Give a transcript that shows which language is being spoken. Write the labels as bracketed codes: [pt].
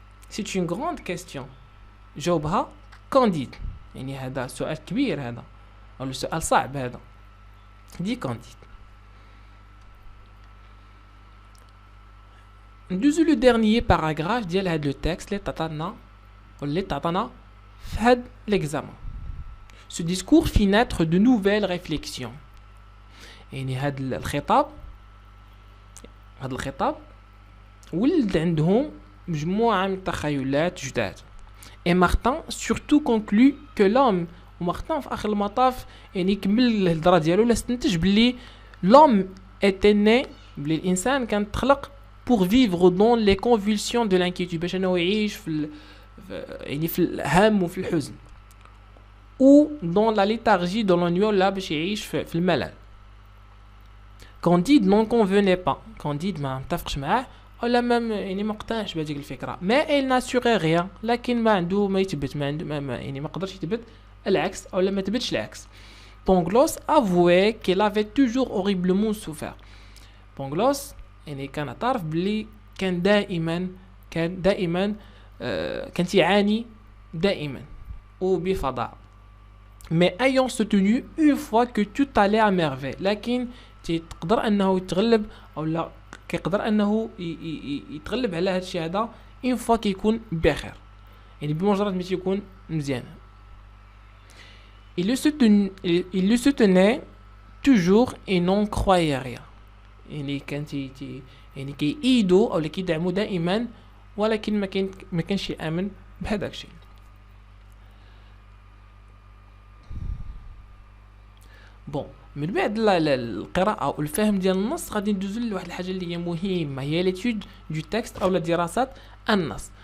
[ar] سي اون غروند كيستيون، جاوبها كانديد، يعني هذا سؤال كبير هذا، او سؤال صعب هذا، دي كانديد. ندوزو لو dernier paragraphe ديال هاد لو تكست اللي تعطانا في هاد l'examen. [fr] Ce discours fit naître de nouvelles réflexions. [ar] يعني هاد الخطاب ولد عندهم مجموعة من التخيلات جداد. [fr] Et Martin surtout conclut que l'homme [ar] ومارتن في آخر المطاف يعني كمل الهضرة ديالو ولا استنتج بلي [fr] l'homme était né [ar] بلي الإنسان كان تخلق [fr] pour vivre dans les convulsions de l'inquiétude [ar] باش أنه يعيش يعني في الهم وفي الحزن [fr] ou dans la léthargie de l'ennui [ar] ولا باش يعيش في الملل. [fr] Candide n'en convenait pas. [ar] Candide ما متفقش معاه ولا يعني ما اقتنعش بهذيك الفكره. [fr] Mais il n'assurait rien. [ar] لكن ما يثبت يعني ما قدرش يثبت العكس او ما تثبتش العكس. [fr] Pangloss avouait qu'il avait toujours horriblement souffert. [ar] Pangloss يعني كان اعترف بلي كان دائما كان يعاني دائما وبفظاع. [fr] Mais ayant soutenu une fois que tout allait à merveille. [ar] لكن تقدر انه يتغلب او لا كيقدر انه يتغلب على هذا الشيء هذا اون فوا كيكون بخير يعني بمجرد ما تيكون مزيان. [fr] il le soutenait toujours et n'en croyait rien. [ar] يعني كان يعني كيأيدو او كيدعمو دائما ولكن ما كانش يامن بهذاك الشيء. بون من بعد القراءة والفهم ديال النص غادي ندوزو لواحد الحاجة اللي هي مهمة هي ليتود دو تكست أو دراسات النص.